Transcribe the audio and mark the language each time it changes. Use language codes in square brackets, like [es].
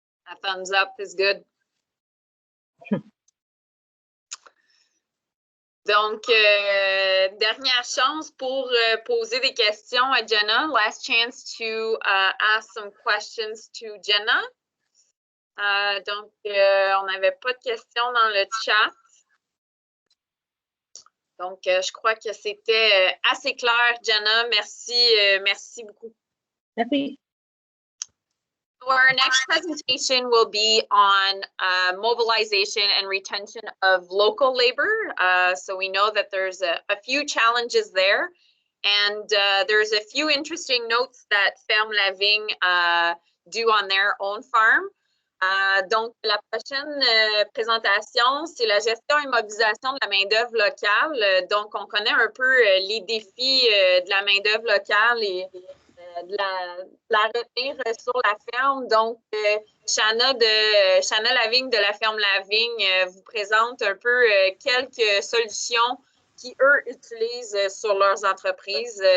[en] A thumbs up is good. [fr] Donc, dernière chance pour poser des questions à Jenna. [en] Last chance to ask some questions to Jenna. [fr] Donc, on n'avait pas de questions dans le chat. Donc, je crois que c'était assez clair, Jenna. Merci beaucoup. Merci. [en] Our next presentation will be on mobilization and retention of local labor. So we know that there's a few challenges there, and there's a few interesting notes that Ferme la Vigne do on their own farm. [fr] Donc, la prochaine présentation, c'est la gestion et mobilisation de la main-d'œuvre locale. Donc, on connaît un peu les défis de la main-d'œuvre locale et de la retenir sur la ferme. Donc, Shanna Lavigne de la ferme Lavigne vous présente un peu quelques solutions qui, eux, utilisent sur leurs entreprises.